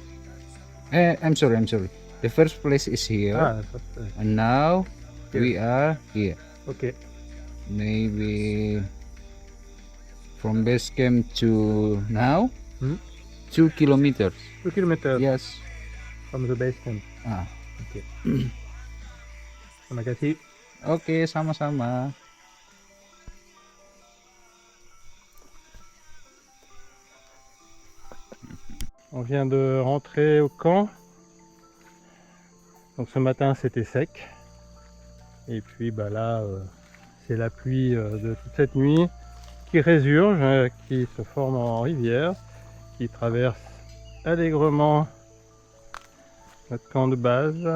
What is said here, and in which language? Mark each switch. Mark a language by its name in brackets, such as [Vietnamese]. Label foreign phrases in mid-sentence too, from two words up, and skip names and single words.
[English] I'm sorry. The first place is here. Ah, the first place. And now Here. we are here. Okay. Maybe from base camp to now, Hmm? 2 kilometers. 2 kilometers Yes. from the base camp. Ah, [Indonesian] Okay. Terima kasih. oke, sama-sama. [French] On vient de rentrer au camp. Donc ce matin c'était sec. Et puis bah là c'est la pluie de toute cette nuit qui résurge, qui se forme en rivière, qui traverse allègrement notre camp de base.